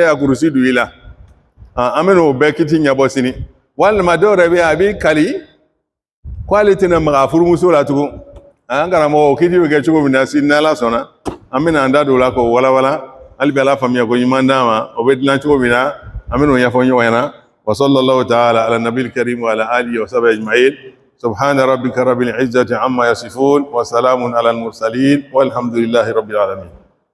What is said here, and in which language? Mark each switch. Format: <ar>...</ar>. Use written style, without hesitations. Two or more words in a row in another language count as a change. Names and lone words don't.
<bm>ya kurusi don i la an bɛna o bɛɛ kiti ɲɛbɔ sini walima dɔw yɛrɛ bɛ yen a b'i kali k'ale tɛna maga a furumuso la tugun an karamɔgɔ o kiti bɛ kɛ cogo min na sini n'ala sɔnna an bɛna an da don o la k'o walawala hali bi ala faamuya ko ɲuman d'an ma o bɛ dilan cogo min na an bɛna o ɲɛfɔ ɲɔgɔn ɲɛna</bm> <ar>وصلى الله تعالى على النبي الكريم وعلى آله وصحبه أجمعين سبحان ربك رب العزة عما يصفون وسلام على المرسلين والحمد لله رب العالمين</ar>